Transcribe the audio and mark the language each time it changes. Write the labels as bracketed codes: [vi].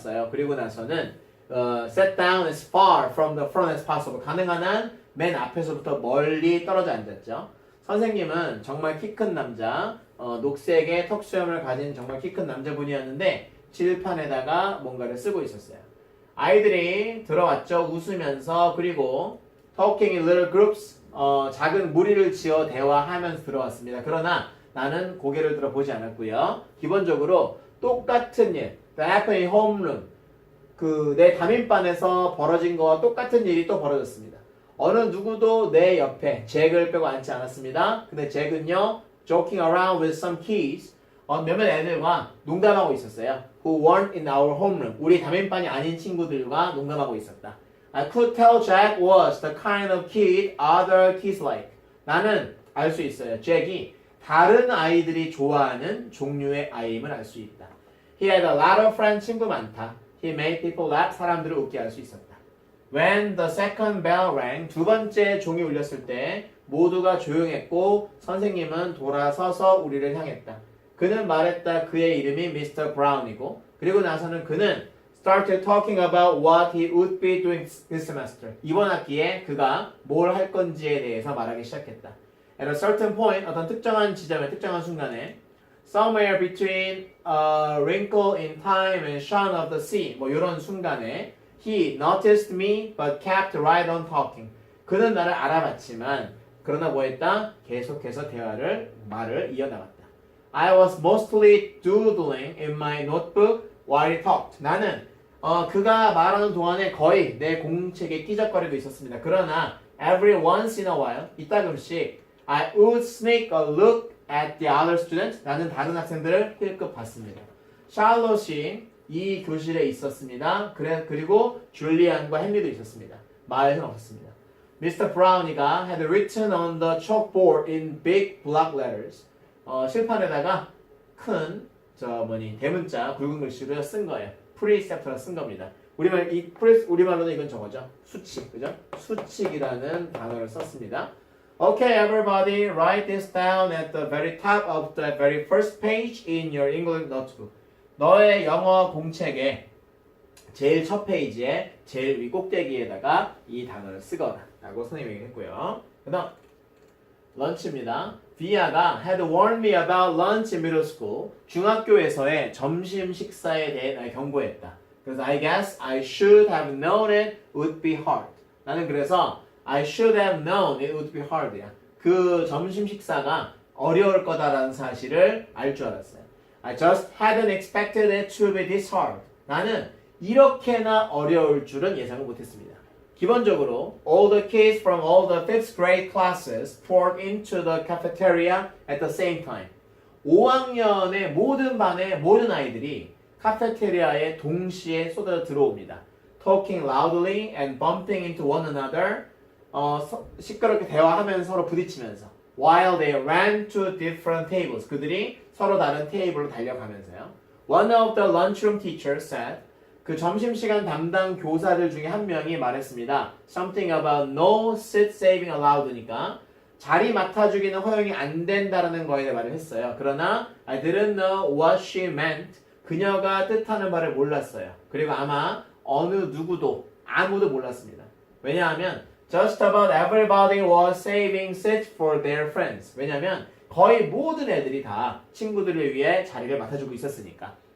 [ko] 그리고 나서는 [en] sat down as far from the front as possible. [ko] 가능한 한 맨 앞에서부터 멀리 떨어져 앉았죠. 선생님은 정말 키 큰 남자, 녹색의 턱수염을 가진 정말 키 큰 남자분이었는데 칠판에다가 뭔가를 쓰고 있었어요. 아이들이 들어왔죠. 웃으면서. 그리고 [en] talking in little groups, [ko] 작은 무리를 지어 대화하면서 들어왔습니다. 그러나 나는 고개를 들어보지 않았고요. 기본적으로 똑같은 일, [en] the happened in homeroom, [ko] 내 담임반에서 벌어진 거와 똑같은 일이 또 벌어졌습니다. 어느 누구도 내 옆에 잭을 빼고 앉지 않았습니다. 근데 잭은요, [en] joking around with some kids, [ko] 몇몇 애들과 농담하고 있었어요. [en] Who weren't in our homeroom. [ko] 우리 담임반이 아닌 친구들과 농담하고 있었다. [en] I could tell Jack was the kind of kid other kids like. [ko] 나는 알 수 있어요. 잭이 다른 아이들이 좋아하는 종류의 아이임을 알 수 있다. [en] He had a lot of friends. [ko] 친구 많다. [en] He made people laugh. [ko] 사람들을 웃게 할 수 있었다. [en] When the second bell rang, [ko] 두 번째 종이 울렸을 때 모두가 조용했고 선생님은 돌아서서 우리를 향했다. 그는 말했다. 그의 이름이 Mr. [en] Brown이고 [ko] 그리고 나서는 그는 [en] started talking about what he would be doing this semester. [ko] 이번 학기에 그가 뭘 할 건지에 대해서 말하기 시작했다. [en] At a certain point, [ko] 어떤 특정한 지점에 특정한 순간에 [en] somewhere between a wrinkle in time and shine of the sea, [ko] 뭐 이런 순간에 [en] he noticed me but kept right on talking. [ko] 그는 나를 알아봤지만 그러나 뭐했다? 계속해서 말을 이어나갔다. [en] I was mostly doodling in my notebook while he talked. [ko] 나는 그가 말하는 동안에 거의 내 공책에 끼적거리고 있었습니다. [en] 그러나 every once in a while, [ko] 이따금씩 [en] I would sneak a look at the other students. [ko] 나는 다른 학생들을 힐끗 봤습니다. 샬롯이 이 교실에 있었습니다. 그리고 줄리안과 헨리도 있었습니다. 마을은 없었습니다. Mr. [en] Brownie가 had written on the chalkboard in big block letters. [ko] 칠판에다가 큰 대문자 굵은 글씨로 쓴 거예요. precept라 쓴 겁니다. 우리말로는 이건 저거죠. 수칙, 그죠? 수칙이라는 단어를 썼습니다. [en] Okay, everybody, write this down at the very top of the very first page in your English notebook. [ko] 너의 영어 공책에 제일 첫 페이지에 제일 위 꼭대기에다가 이 단어를 쓰거라 라고 선생님이 했고요. 그 다음 런치입니다. [en] 비아가 had warned me about lunch in middle school. [ko] 중학교에서의 점심 식사에 대해 날 경고했다. [en] 그래서 I guess I should have known it would be hard. [ko] 나는 그래서 [en] I should have known it would be hard야. [ko] 그 점심 식사가 어려울 거다라는 사실을 알 줄 알았어요. [en] I just hadn't expected it to be this hard. [ko] 나는 이렇게나 어려울 줄은 예상을 못했습니다. [en] 기본적으로 all the kids from all the 5th grade classes poured into the cafeteria at the same time. [ko] 5학년의 모든 반의 모든 아이들이 카페테리아에 동시에 쏟아 들어옵니다. [en] Talking loudly and bumping into one another. [ko] 시끄럽게 대화하면서 서로 부딪히면서. [en] While they ran to different tables. [ko] 그들이 서로 다른 테이블로 달려가면서요. [en] One of the lunchroom teachers said. [ko] 그 점심시간 담당 교사들 중에 한 명이 말했습니다. [en] Something about no seat saving allowed [ko] 니까 자리 맡아주기는 허용이 안 된다라는 거에 대해 말을 했어요. [en] 그러나 I didn't know what she meant. [ko] 그녀가 뜻하는 바를 몰랐어요. 그리고 아마 어느 누구도 아무도 몰랐습니다. [en] 왜냐하면 just about everybody was saving seats for their friends. [ko] 왜냐하면 거의 모든 애들이 다 친구들을 위해 자리를 맡아주고 있었으니까.